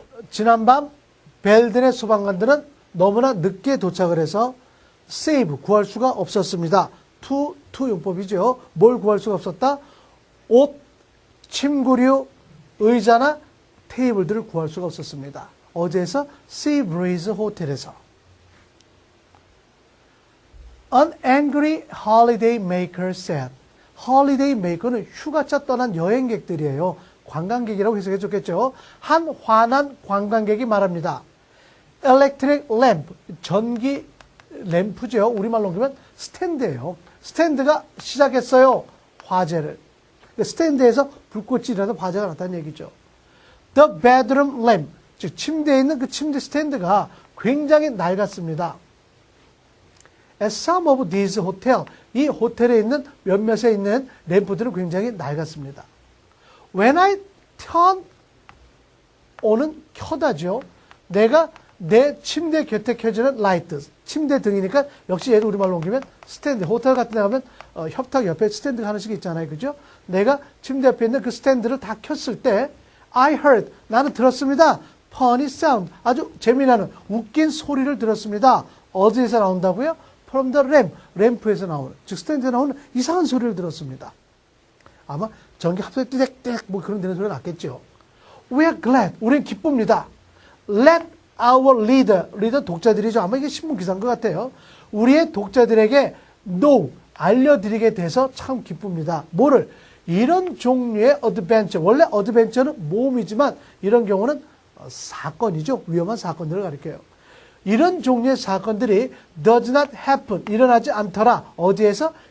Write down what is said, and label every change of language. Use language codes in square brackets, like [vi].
[ko] 지난밤 벨든의 소방관들은 너무나 늦게 도착을 해서 save, 구할 수가 없었습니다. to 용법이죠. 뭘 구할 수가 없었다? 옷, 침구류, 의자나 테이블들을 구할 수가 없었습니다. 어디에서? Sea Breeze 호텔에서. [en] An angry holiday maker said. [ko] holiday maker는 휴가차 떠난 여행객들이에요. 관광객이라고 해석해 줬겠죠. 한 화난 관광객이 말합니다. [en] Electric lamp, [ko] 전기 램프죠. 우리말로 옮기면 스탠드예요. 스탠드가 시작했어요. 화재를. 스탠드에서 불꽃이 일어나서 화재가 났다는 얘기죠. [en] The bedroom lamp, [ko] 즉 침대에 있는 그 침대 스탠드가 굉장히 낡았습니다. [en] At some of these hotel, [ko] 이 호텔에 있는 몇몇에 있는 램프들은 굉장히 낡았습니다. [en] When I turn on은 [ko] 켜다죠. 내가 내 침대 곁에 켜지는 라이트, 침대 등이니까 역시 얘도 우리말로 옮기면 스탠드. 호텔 같은 데 가면 협탁 옆에 스탠드가 하나씩 있잖아요. 그죠? 내가 침대 옆에 있는 그 스탠드를 다 켰을 때 [en] I heard, [ko] 나는 들었습니다. [en] funny sound, [ko] 아주 재미나는 웃긴 소리를 들었습니다. 어디에서 나온다고요? [en] From the lamp, [ko] 램프에서 나오는, 즉 스탠드에 나오는 이상한 소리를 들었습니다. 아마 전기 합선이 띠댁띠댁 뭐 그런 되는 소리가 났겠죠. [en] We are glad, [ko] 우리는 기쁩니다. [en] Let our leader [ko] 독자들이죠. 아마 이게 신문 기사인 것 같아요. 우리의 독자들에게 know, 알려드리게 돼서 참 기쁩니다. 뭐를? 이런 종류의 어드벤처, 원래 어드벤처는 모험이지만 이런 경우는 사건이죠. 위험한 사건들을 가리켜요. 이런 종류의 사건들이 [en] does not happen, [ko] 일어나지 않더라. 어디에서?